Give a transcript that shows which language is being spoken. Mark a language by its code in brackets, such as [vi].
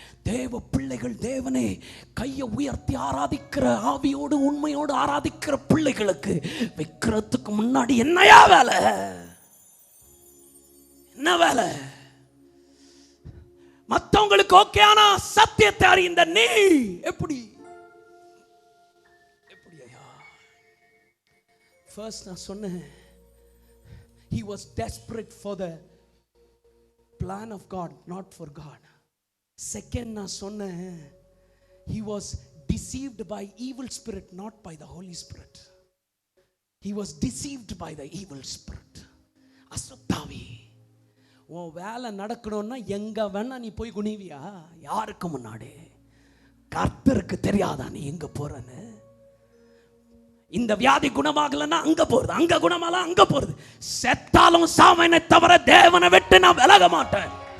[ta] தேவ பிள்ளைகள், தேவனை கையை உயர்த்தி ஆராதிக்கிற, ஆவியோடு உண்மையோடு ஆராதிக்கிற பிள்ளைகளுக்கு விக்கிரத்துக்கு முன்னாடி என்னையா வேலை? என்ன வேலை? மற்றவங்களுக்கு ஓகே, ஆனா சத்தியத்தை அறிந்த நீ எப்படி? ஐயா, ஃபர்ஸ்ட் நான் சொன்னேன், [en] he was desperate for the plan of God, not for God. Second, [ta] நான் சொன்னேன், [en] he was deceived by evil spirit, not by the Holy Spirit. He was deceived by the evil spirit. [ta] அசுத்தாவி. உன் வேலை நடக்கணும்னா எங்க வேணா நீ போய் குனிவியா? யாருக்கு முன்னாடி? கர்த்தருக்கு தெரியாதா நீ எங்க போறன்னு? இந்த வியாதி குணமாகலன்னா அங்க போறது, அங்க குணமால அங்க போறது. செத்தாலும் சாமனை தவிர தேவனை விட்டு நான் விலக மாட்டேன்.